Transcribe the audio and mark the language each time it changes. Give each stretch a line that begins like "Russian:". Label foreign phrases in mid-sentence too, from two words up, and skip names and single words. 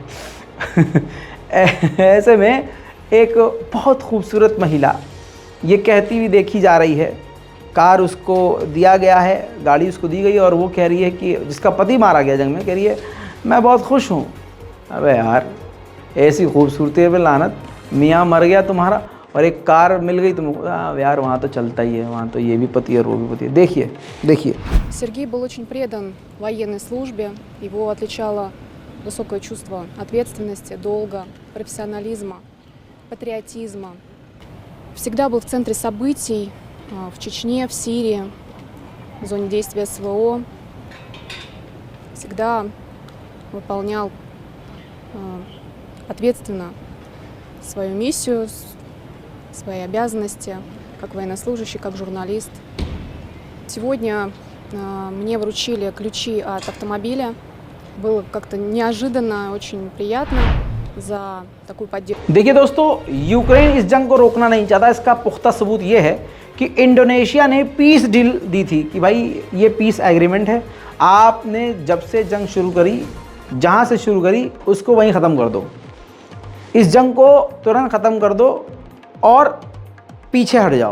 Hindi: ऐसे में एक बहुत खूबसूरत महिला ये कहती हुई देखी जा रही है, कार उसको दिया गया है, गाड़ी उसको दी गई और वो कह रही है कि जिसका पति मारा गया जंग में, कह रही है मैं बहुत खुश हूँ। अबे यार, ऐसी खूबसूरती पे लानत, मियाँ मर गया तुम्हारा और एक कार मिल गई तुमको, यार वहाँ तो चलता ही है, वहाँ तो ये भी पति है और वो भी पति है। देखिए।
Russian: Сергей был очень предан военной службе, его отличало высокое чувство ответственности, долга, профессионализма, патриотизма. Всегда был в центре событий в Чечне, в Сирии, в зоне действия СВО. Всегда выполнял ответственно свою миссию, свои обязанности, как военнослужащий, как журналист. Сегодня мне вручили ключи от автомобиля. Было как-то неожиданно, очень приятно за такую поддержку.
Hindi: देखिए दोस्तों, यूक्रेन इस जंग को रोकना नहीं चाहता। इसका पुख्ता सबूत ये है कि इंडोनेशिया ने
English: peace deal
Hindi: दी थी कि भाई ये
English: peace agreement
Hindi: है, आपने जब से जंग शुरू करी, जहाँ से शुरू करी उसको वहीं ख़त्म कर दो, इस जंग को तुरंत ख़त्म कर दो और पीछे हट जाओ।